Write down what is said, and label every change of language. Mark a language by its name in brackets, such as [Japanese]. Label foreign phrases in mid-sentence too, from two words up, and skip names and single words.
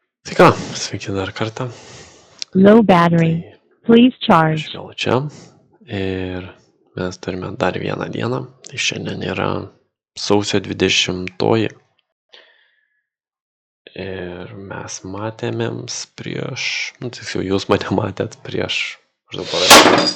[Lithuanian] Tai ką, sveiki dar kartą. [English] Low battery. [Lithuanian] Tai [English] Please [Lithuanian] aš [English] charge. [Lithuanian] vėl čia ir mes turime dar vieną dieną. Tai šiandien yra sausio 20-oji. Ir mes matėmėms prieš, tiksliau jūs mane matėt prieš maždaug porą dienų.